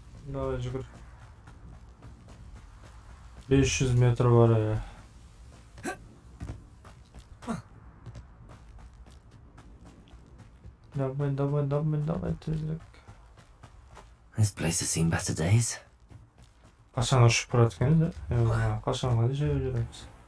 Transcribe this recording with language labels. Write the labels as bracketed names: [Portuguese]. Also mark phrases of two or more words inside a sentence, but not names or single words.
[Kazakh] Давай жүгір. 500 метр бар ya. Давай, тезірек. [English] This place has seen better days. [Kazakh] Қашан ұшып барады екен де? Қашан ғана жаяу жүреміз.